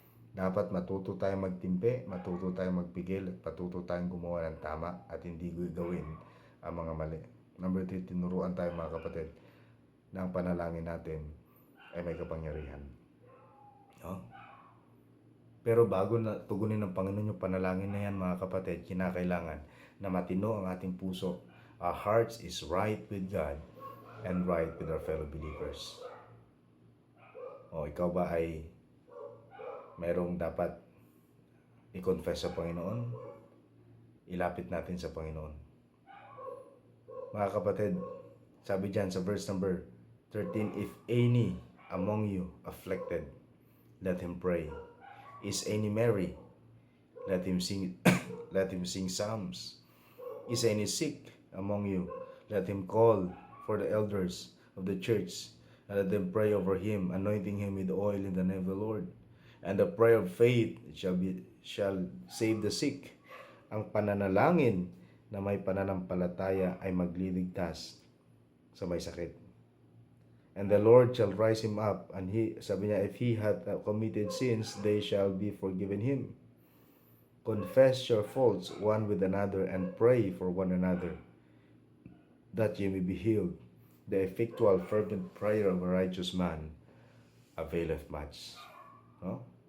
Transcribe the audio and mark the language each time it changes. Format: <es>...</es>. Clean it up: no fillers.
<tl>Dapat matuto tayong magtimpe, matuto tayong magpigil, at matuto tayong gumawa ng tama at hindi gawin ang mga mali. Number 3, tinuruan tayo, mga kapatid, na ang panalangin natin ay may kapangyarihan. No? Pero bago na tugunin ng Panginoon yung panalangin na yan, mga kapatid, kinakailangan na matino ang ating puso.</tl> <en>Our hearts is right with God and right with our fellow believers.</en> <tl>O ikaw ba ay mayroong dapat i-confess sa Panginoon? Ilapit natin sa Panginoon. Mga kapatid, sabi dyan sa verse number 13,</tl> <en>if any among you afflicted, let him pray. Is any merry? Let him sing let him sing psalms. Is any sick among you? Let him call for the elders of the church, and let them pray over him, anointing him with oil in the name of the Lord. And the prayer of faith shall save the sick.</en> <tl>Ang pananalangin na may pananampalataya ay magliligtas sa may sakit.</tl> <en>And the Lord shall rise him up, and</en> <tl>sabi niya,</tl> <en>if he hath committed sins, they shall be forgiven him. Confess your faults one with another, and pray for one another, that ye may be healed. The effectual fervent prayer of a righteous man availeth much. No?</en>